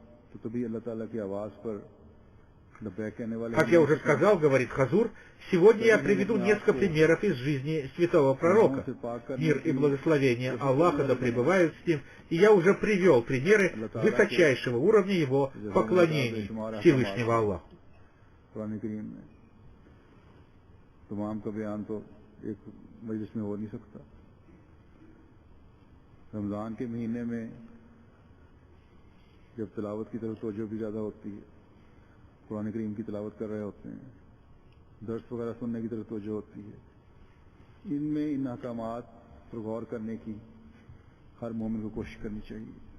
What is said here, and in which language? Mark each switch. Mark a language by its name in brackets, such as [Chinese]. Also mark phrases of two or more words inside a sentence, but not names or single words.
[Russian] Как я уже сказал, говорит Хазур, сегодня я приведу несколько примеров из жизни святого пророка. Мир и благословение Аллаха да пребывают с ним, и я уже привел примеры высочайшего уровня его поклонений Всевышнего Аллаху. [Urdu] رمضان کے مہینے میں جب تلاوت کی طرف توجہ بھی زیادہ ہوتی ہے، قرآن کریم کی تلاوت کر رہے ہوتے ہیں، درس وغیرہ سننے کی طرف توجہ ہوتی ہے، ان میں ان احکامات پر غور کرنے کی ہر مومن کو کوشش کرنی چاہیے.